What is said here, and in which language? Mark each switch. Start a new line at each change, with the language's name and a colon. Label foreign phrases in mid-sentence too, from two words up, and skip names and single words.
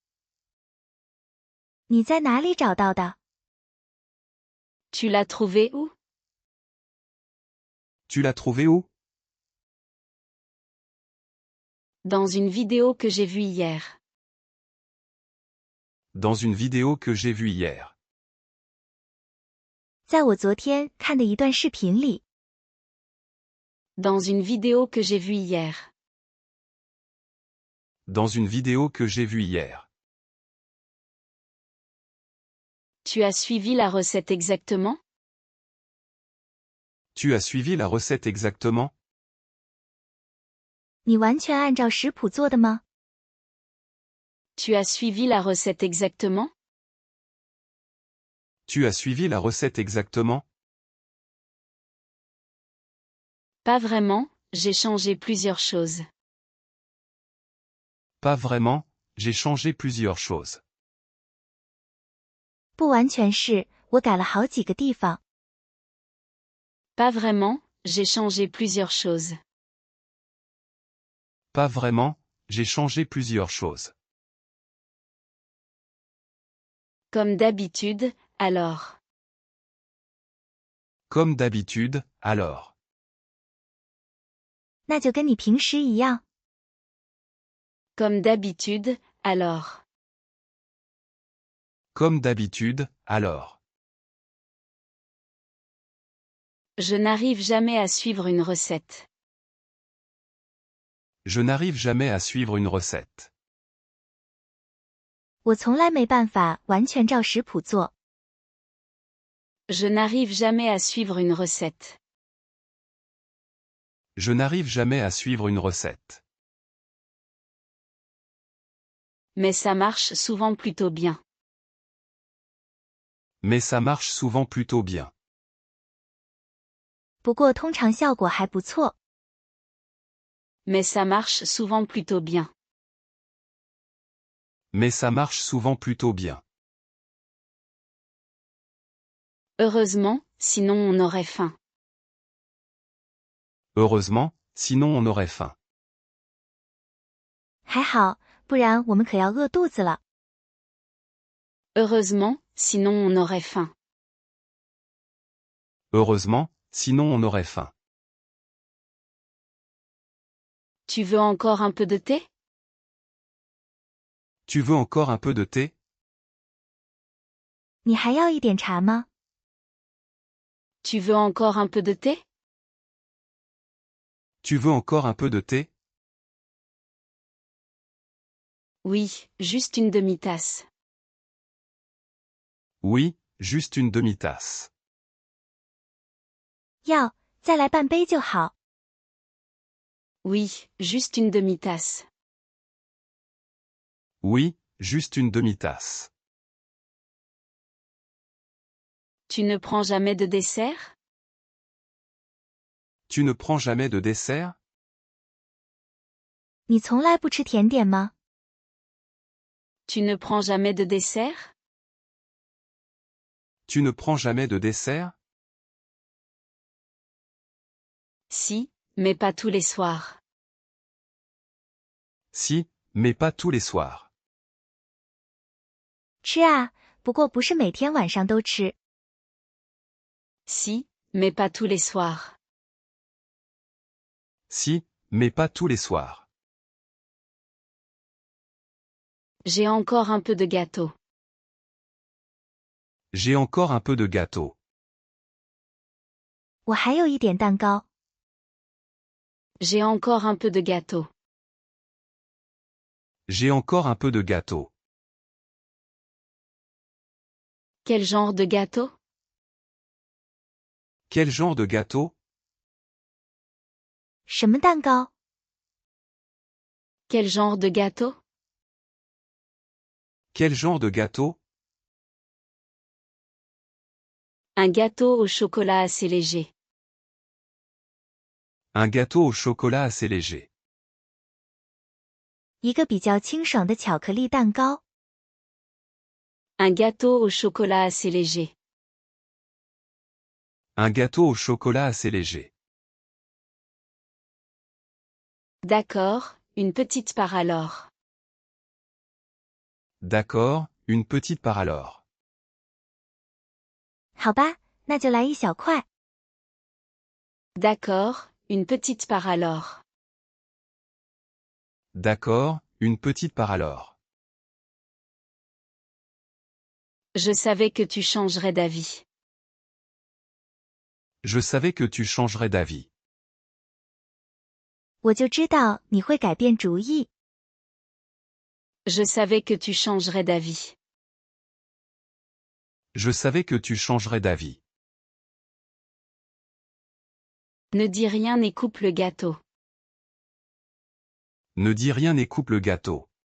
Chinese: 你在哪里找到的？
French: Tu l'as trouvé où? Tu l'as trouvé où? Dans une vidéo que j'ai vue hier. Dans une vidéo que j'ai vue hier.
Chinese: 在我昨天看的一段视频里。
French: Dans une vidéo que j'ai vue hier. Dans une vidéo que j'ai vue hier. Tu as suivi la recette exactement? Tu as suivi la recette exactement?
Chinese: 你完全按照食谱做的吗？
French: Tu as suivi la recette exactement? Tu as suivi la recette exactement? Pas vraiment, j'ai changé plusieurs choses. Pas vraiment, j'ai changé plusieurs choses.
Chinese: 不完全是，我改了好几个地方。
French: Pas vraiment, j'ai changé plusieurs choses. Pas vraiment, j'ai changé plusieurs choses. Comme d'habitude, alors. Comme d'habitude, alors.
Chinese: 那就跟你平时一样。
French: Comme d'habitude, alors. Comme d'habitude, alors. Je n'arrive jamais à suivre une recette. Je n'arrive jamais à suivre une recette.
Chinese: 我从来没办法完全照食谱做。
French: Je n'arrive jamais à suivre une recette. Je n'arrive jamais à suivre une recette. Mais ça marche souvent plutôt bien. Mais ça marche souvent plutôt bien.
Chinese: 不过通常效果还不错。
French: Mais ça marche souvent plutôt bien. Mais ça marche souvent plutôt bien. Heureusement, sinon on aurait faim. Heureusement, sinon on aurait faim.
Chinese: 还好，不然我们可要饿肚子了。
French: Heureusement, sinon on aurait faim. Heureusement, sinon on aurait faim. Tu veux encore un peu de thé? Tu veux encore un peu de thé?
Chinese: 你还要一点茶吗？
French: Tu veux encore un peu de thé? Tu veux encore un peu de thé? Oui, juste une demi-tasse. Oui, juste une demi-tasse.
Chinese: 要，再来半杯就好。
French: Oui, juste une demi-tasse. Oui, juste une demi-tasse. Tu ne prends jamais de dessert? Tu ne prends jamais de dessert?
Chinese: 你从来不吃甜点吗？
French: Tu ne prends jamais de dessert? Tu ne prends jamais de dessert? Si, mais pas tous les soirs. Si, mais pas tous les soirs.
Chinese: 吃啊，不过不是每天晚上都吃。
French: Si, mais pas tous les soirs. Si, mais pas tous les soirs. J'ai encore un peu de gâteau. J'ai encore un peu de gâteau.
Chinese: 我还有一点蛋糕。
French: J'ai encore un peu de gâteau. J'ai encore un peu de gâteau. Quel genre de gâteau? Quel genre de gâteau?
Chinese: 什么蛋糕？
French: Quel genre de gâteau? Quel genre de gâteau? Un gâteau au chocolat assez léger. Un gâteau au chocolat assez léger.
Chinese: 一个比较清爽的巧克力蛋糕。
French: Un gâteau au chocolat assez léger. Un gâteau au chocolat assez léger. D'accord, une petite part alors. D'accord, une petite part alors.
Chinese: 好吧，那就来一小块。
French: D'accord, une petite part alors. D'accord, une petite part alors. Je savais que tu changerais d'avis. Je savais que tu changerais d'avis.
Chinese: 我就知道你会改变主意。
French: Je savais que tu changerais d'avis. Je savais que tu changerais d'avis. Ne dis rien et coupe le gâteau. Ne dis rien et coupe le gâteau.